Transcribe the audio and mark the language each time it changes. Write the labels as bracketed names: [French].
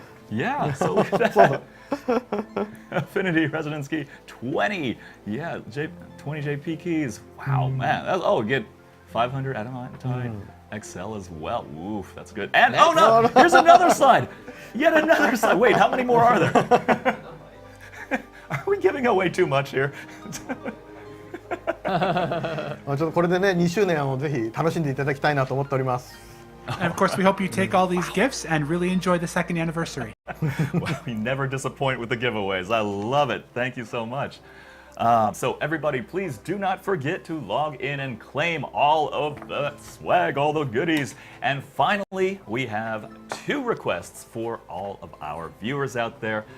[English] Yeah, so look at that. Affinity Residence Key 20. Yeah, 20 JP keys. Wow, man. Get 500 Adamantine XL as well. Oof, that's good. And oh no, here's another slide. Yet another slide. Wait, how many more are there? Are we giving away too much here? [Japanese] ちょっとこれでね、2周年をぜひ楽しんでいただきたいなと思っております。 [English] And of course, we hope you take all these gifts and really enjoy the second anniversary. Well, we never disappoint with the giveaways. I love it. Thank you so much. So everybody, please do not forget to log in and claim all of the swag, all the goodies. And finally, we have 2 requests for all of our viewers out there.